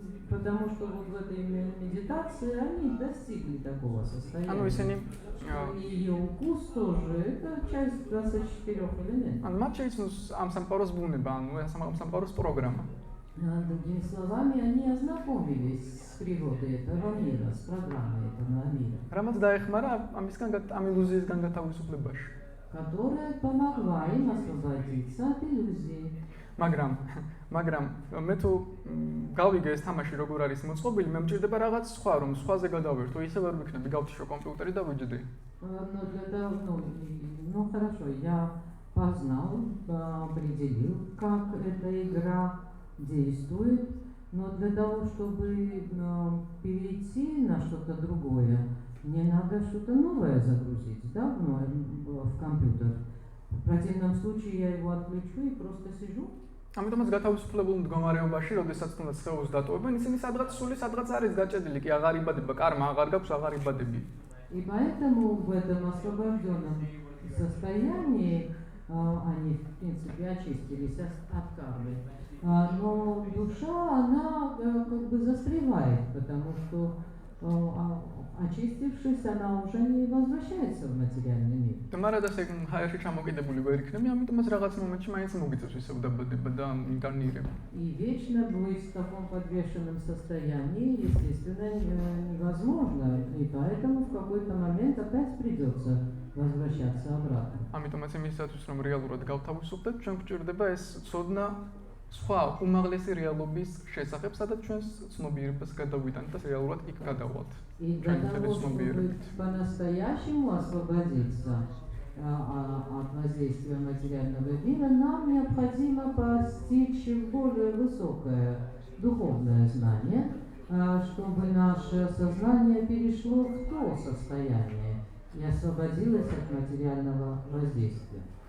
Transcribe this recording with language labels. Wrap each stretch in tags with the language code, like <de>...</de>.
<ru>Потому что вот в этой медитации они достигли такого состояния.</ru> <ka>ანუ ისინი</ka> <ru>И ее укус тоже это часть 24 элементов.</ru> <ka>ანუ მათ შეიცნოს ამ სამყაროს ბუნება, ანუ ამ სამყაროს პროგრამა.</ka> <ru>Другими словами, они ознакомились с природой этого мира, с программой этого мира,</ru> <ka>რამაც დაეხმარა ამ ილუზიისგან გათავისუფლებაში.</ka> <ru>которая помогла им освободиться от иллюзии.</ru> <ka>მაგრამ მე თუ გავიგე ეს თამაში როგორ არის მოწყობილი, მე მჭირდება რაღაც სხვა, რომ სხვაზე გადავერთო, ისე ვერ ვიქნები, გავთიშო კომპიუტერი და ვიჯდი.</ka> <ru>Но для того, ну хорошо, я познал, определил, как эта игра действует, но для того, чтобы перейти на что-то другое, мне надо что-то новое загрузить, да, в компьютер. В противном случае я его отключу и просто сижу.</ru> <ka>ამიტომაც გათავისუფლებულ მდგომარეობაში, როდესაც თუნდაც ხეულს დატოვებენ, ისინი სადღაც სული სადღაც არის გაჭედილი, კი აღარ იბადება, კარმა აღარ გაქვს, აღარ იბადები.</ka> <ru>И поэтому в этом освобожденном состоянии они, в принципе, очистились от кармы. Но душа, она как бы застревает, потому что, очистившись, она уже не возвращается в материальный мир.</ru> <ka>მაგრამ ეს ჰაერში ჩამოკიდებული ვერ იქნები, ამიტომაც რაღაც მომენტში მაინც მოგიწევს ისევ დაბადება და ინკარნირება.</ka> <ru>И вечно быть в таком подвешенном состоянии, естественно, невозможно. И поэтому в какой-то момент опять придется возвращаться обратно.</ru> <ka>ამიტომაც იმისათვის რომ რეალურად გავთავისუფლდეთ, ჩვენ გვჭირდება ეს ცოდნა სხვა უმაღლესი რეალობის შესახებ, სადაც ჩვენს ცნობიერებას გადავიტანთ და რეალურად იქ გადავალთ.</ka> <ru>И для того, чтобы по-настоящему освободиться от воздействия материального мира, нам необходимо постичь более высокое духовное знание, чтобы наше сознание перешло в то состояние и освободилось от материального воздействия.</ru>